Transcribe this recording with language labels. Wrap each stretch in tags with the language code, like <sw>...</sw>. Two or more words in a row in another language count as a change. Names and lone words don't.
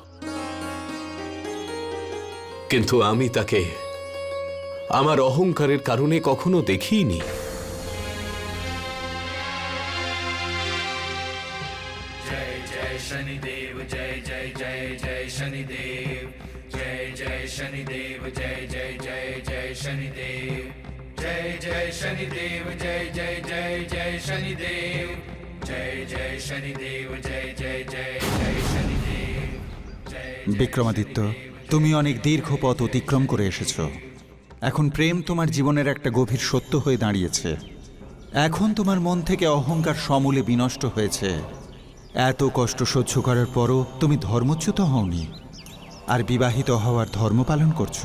<bn>কিন্তু আমি তাকে আমার অহংকারের কারণে কখনো দেখিনি।</bn> <hi>जय जय शनिदेव जय जय जय जय शनिदेव जय जय शनिदेव जय जय जय जय शनिदेव जय जय शनिदेव जय जय जय जय शनिदेव जय जय शनिदेव जय जय जय जय शनिदेव।</hi> <bn>বিক্রমাদিত্য, তুমি অনেক দীর্ঘ পথ অতিক্রম করে এসেছ। এখন প্রেম তোমার জীবনের একটা গভীর সত্য হয়ে দাঁড়িয়েছে। এখন তোমার মন থেকে অহংকার সমূলে বিনষ্ট হয়েছে। এত কষ্ট সহ্য করার পরও তুমি ধর্মচ্যুত হওনি, আর বিবাহিত হওয়ার ধর্ম পালন করছো।</bn>